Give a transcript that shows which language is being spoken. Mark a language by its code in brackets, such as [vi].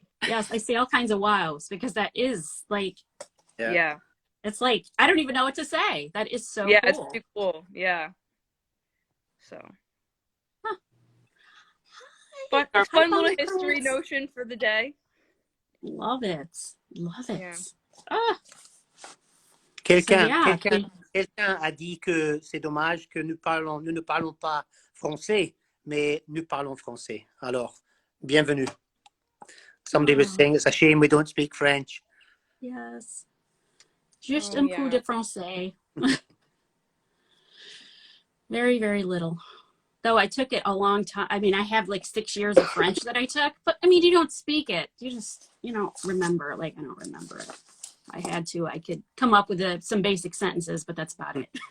[en] Yes, I see all kinds of wows, because that is like, yeah. It's like, I don't even know what to say. That is so cool. It's pretty cool. Yeah. So. Huh. But a fun little history notion for the day. Love it. Yeah. [fr] Quelqu'un a dit que c'est dommage que nous ne parlons pas français, mais nous parlons français. Alors, bienvenue. [en] Somebody was saying it's a shame we don't speak French. Yes. [fr] Juste un peu de français. [en] Very, very little. Though I took it a long time. I mean, I have like 6 years of French that I took, but I mean, you don't speak it. You don't remember. Like, I don't remember it. I had to. I could come up with some basic sentences, but that's about it.